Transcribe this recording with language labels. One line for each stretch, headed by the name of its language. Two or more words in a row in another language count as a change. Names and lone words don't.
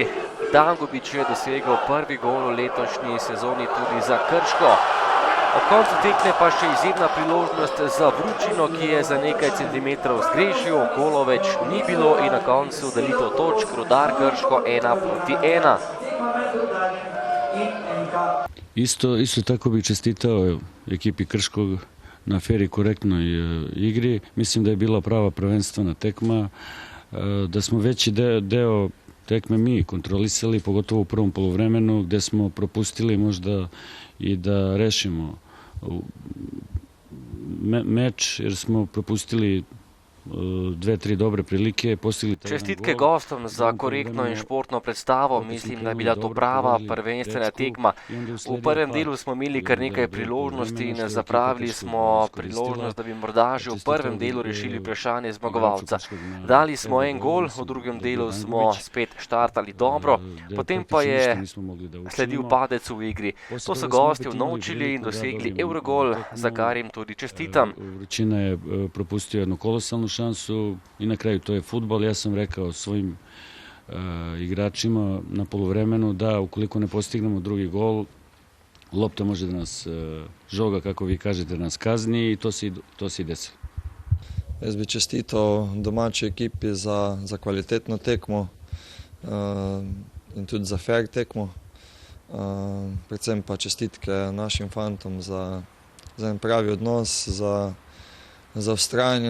Slovenian: Dangubić je dosegel prvi gol v letošnji sezoni tudi za Krško. Ob koncu tekme pa še izjemna priložnost za Vručino, ki je za nekaj centimetrov zgrešil, golov več ni bilo in na koncu delitev točk Rudar Krško 1:1.
Serbian: Isto tako bi čestitao ekipi Krškog na fer i korektnoj igri. Mislim da je bila prava prvenstvena tekma, da smo veći deo tekme mi kontrolisali, pogotovo u prvom poluvremenu, gde smo propustili možda i da rešimo meč, jer smo propustili 2-3 dobre prilike.
Slovenian: Čestitke gostom za korektno in športno predstavo. Mislim, da je bila to prava prvenstvena tekma. V prvem delu smo imeli kar nekaj priložnosti in zapravili smo priložnost, da bi morda že v prvem delu rešili vprašanje zmagovalca. Dali smo en gol, v drugem delu smo spet štartali dobro, potem pa je sledil padec v igri. To so gosti unovčili in dosegli Evrogol, za kar jim tudi čestitam.
Serbian: Vručina je propustio jednu kolosalnu šansu i na kraju to je fudbal. Ja sam rekao svojim igračima na poluvremenu da ukoliko ne postignemo drugi gol, lopta može da nas žoga, kako vi kažete, da nas kazni i to se i desilo.
Slovenian: Jaz bi čestitao domači ekipi za kvalitetno tekmo in tudi za fair tekmo. Predvsem pa čestitke našim fantom za en pravi odnos, za vztrajanje.